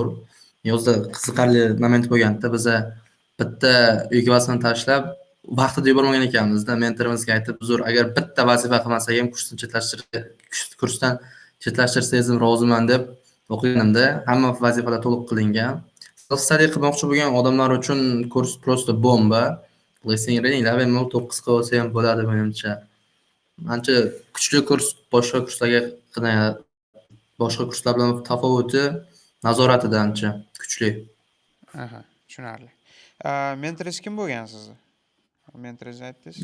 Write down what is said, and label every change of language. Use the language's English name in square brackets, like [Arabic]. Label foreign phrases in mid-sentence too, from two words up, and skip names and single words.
[Uzbek] Yozda qiziqarli moment bo'lganda biza bitta uyga vazifani tashlab vaqtida yubormagan ekanmiz-da. Mentorimizga aytib, "Uzr, agar bitta vazifa qilmasak ham kursdan chetlashtirsangiz roziman" deb o'qiganimda, hamma vazifalar to'liq qilingan. [English] Self study [Uzbek] qilmoqchi bo'lgan odamlar uchun kurs просто bomba. [English] Listening reading [Uzbek] level 9 qilib olsa ham bo'ladi menimcha. Ancha kuchli kurs boshqa kurslar bilan tafovuti nazoratida ancha kuchli. Aha, tushunarli. Mentoringiz kim bo'lgan sizni? Mentoringizni aytdingiz?